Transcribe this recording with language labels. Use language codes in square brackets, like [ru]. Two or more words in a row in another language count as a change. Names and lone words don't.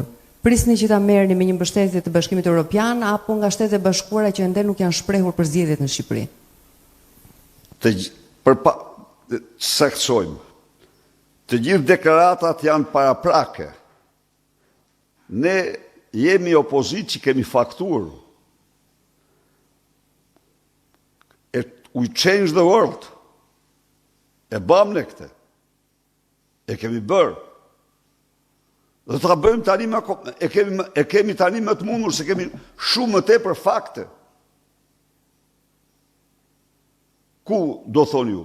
[sq] Prisni që ta merrni me një mbështetje të Bashkimit Evropian apo nga Shtetet e Bashkuara që ende nuk janë shprehur për zgjedhjet në Shqipëri? Saktësojmë. Të gjithë deklaratat janë paraprake. Ne jemi opozit që kemi faktuar. [en] We change the world. [sq] E bëm në këte. E kemi bërë. Dhe të bëjmë tani e kemi tani më të mundur, se kemi shumë më tepër fakte. Ku do thonë ju?